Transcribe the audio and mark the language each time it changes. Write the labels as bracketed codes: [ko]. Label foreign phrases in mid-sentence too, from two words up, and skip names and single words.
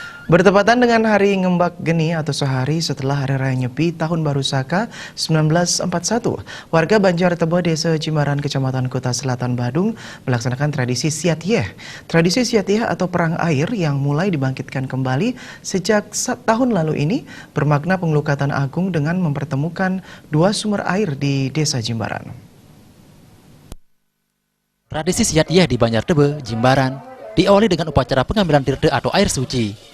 [id] Bertepatan dengan Hari Ngembak Geni atau sehari setelah Hari Raya Nyepi Tahun Baru Saka 1941, warga Banjartebo, Desa Jimbaran, Kecamatan Kuta Selatan, Badung melaksanakan tradisi Siat Yeh. Tradisi Siat Yeh atau perang air yang mulai dibangkitkan kembali sejak tahun lalu ini bermakna pengelukatan agung dengan mempertemukan dua sumber air di Desa Jimbaran. Tradisi Siat Yeh di Banjartebo, Jimbaran diawali dengan upacara pengambilan tirte atau air suci.